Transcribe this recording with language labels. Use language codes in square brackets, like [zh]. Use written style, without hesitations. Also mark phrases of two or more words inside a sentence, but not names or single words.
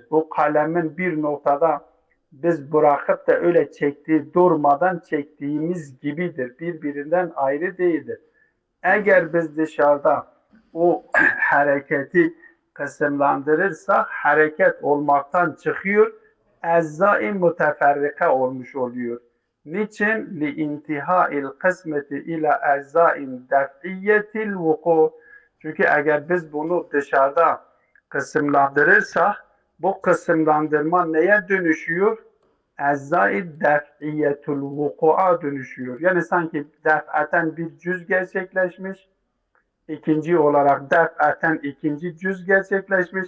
[tr] O kalemin bir noktada biz bırakıp da öyle çektiği, durmadan çektiğimiz gibidir. Birbirinden ayrı değildir. Eğer biz dışarıda o hareketi kısımlandırırsak hareket olmaktan çıkıyor, ecza-i müteferrika olmuş oluyor. Niçin? [ar] لِاِنْتِهَاءِ الْقِسْمَةِ اِلَى اَجْزَاءٍ دَفْعِيَّةِ الْوُقُوعِ. [tr] Çünkü eğer biz bunu dışarıda kısımlandırırsak bu kısımlandırma neye dönüşüyor? Ecza-i [ar] دفعية الوقوع [tr] dönüşüyor. Yani sanki def'aten bir cüz gerçekleşmiş, ikinci olarak def'aten ikinci cüz gerçekleşmiş.